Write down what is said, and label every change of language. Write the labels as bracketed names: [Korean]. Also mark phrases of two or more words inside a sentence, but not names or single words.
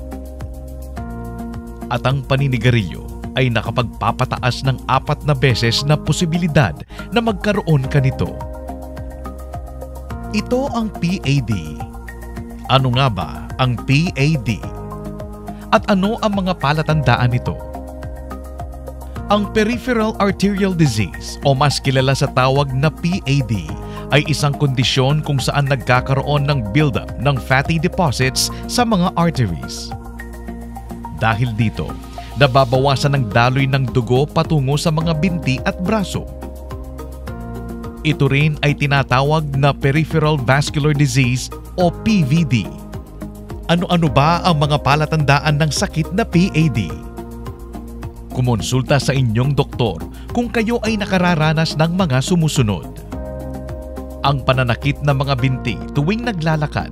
[Filipino] At ang paninigarilyo ay nakapagpapataas ng 4 na beses na posibilidad na magkaroon ka nito. Ito ang PAD. Ano nga ba ang PAD? At ano ang mga palatandaan nito? Ang [English] peripheral arterial disease [Filipino] o mas kilala sa tawag na PAD ay isang kondisyon kung saan nagkakaroon ng buildup ng [English] fatty deposits [Filipino] sa mga arteries. Dahil dito, nababawasan ang daloy ng dugo patungo sa mga binti at braso. Ito rin ay tinatawag na [English] peripheral vascular disease [Filipino] o PVD. Ano-ano ba ang mga palatandaan ng sakit na PAD? Kumonsulta sa inyong doktor kung kayo ay nakararanas ng mga sumusunod. Ang pananakit ng mga binti tuwing naglalakad.